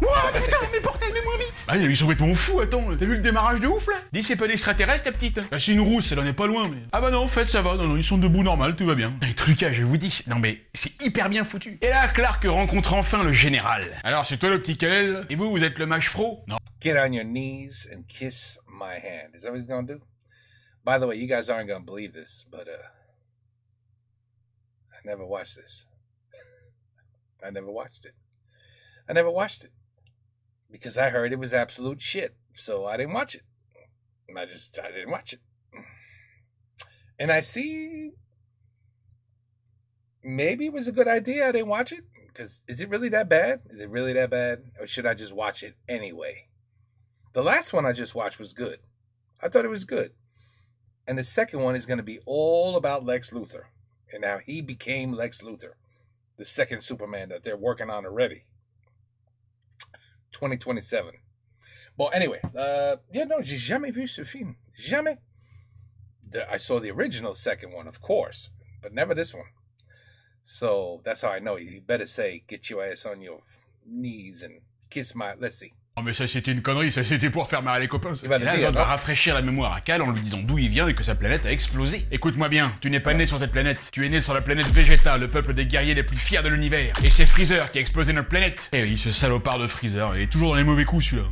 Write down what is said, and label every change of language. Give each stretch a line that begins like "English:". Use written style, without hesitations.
French: Wouah, putain, mais bordel, mais moins vite. Ah, ils sont complètement fous, attends, t'as vu le démarrage de ouf, là? Dis, c'est pas l'extraterrestre, la petite. Bah, c'est une rousse, elle en est pas loin, mais... Ah bah non, en fait, ça va, non, ils sont debout normal, tout va bien. Les trucages, je vous dis, non mais, c'est hyper bien foutu. Et là, Clark rencontre enfin le général. Alors, c'est toi le petit Kal, et vous êtes le mage fro? Non.
English: Get on your knees and kiss my hand. Is that what he's gonna do? By the way, you guys aren't gonna believe this, but I never watched this. I never watched it. I never watched it because I heard it was absolute shit, so I didn't watch it. I didn't watch it. And I see maybe it was a good idea I didn't watch it, because is it really that bad? Is it really that bad? Or should I just watch it anyway? The last one I just watched was good. I thought it was good. And the second one is going to be all about Lex Luthor. And now he became Lex Luthor, the second Superman that they're working on already. 2027. Well, anyway,
French: j'ai jamais vu ce film. Jamais.
English: I saw the original second one, of course, but never this one. So that's how I know. You better say, get your ass on your knees and kiss my... Let's see.
French: Non mais ça c'était une connerie, ça c'était pour faire marrer les copains. Et là, Zod va rafraîchir la mémoire à Kal en lui disant d'où il vient et que sa planète a explosé. Écoute-moi bien, tu n'es pas né sur cette planète, tu es né sur la planète Vegeta, le peuple des guerriers les plus fiers de l'univers. Et c'est Freezer qui a explosé notre planète. Eh oui, ce salopard de Freezer, il est toujours dans les mauvais coups celui-là.